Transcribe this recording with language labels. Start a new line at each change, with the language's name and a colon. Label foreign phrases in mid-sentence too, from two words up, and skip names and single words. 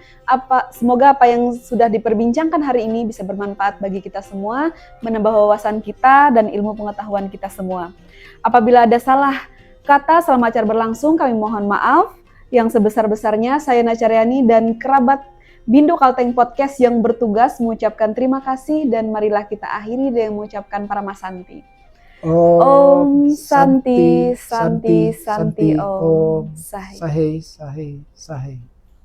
Indonesian: Semoga apa yang sudah diperbincangkan hari ini bisa bermanfaat bagi kita semua, menambah wawasan kita dan ilmu pengetahuan kita semua. Apabila ada salah kata selama acara berlangsung, kami mohon maaf. Yang sebesar-besarnya saya Nacaryani dan kerabat Bindu Kalteng Podcast yang bertugas mengucapkan terima kasih, dan marilah kita akhiri dengan mengucapkan Paramasanti.
Sanskrit: Om Santi, Santi, Santi, Om. Sahe, Sahe, Sahe.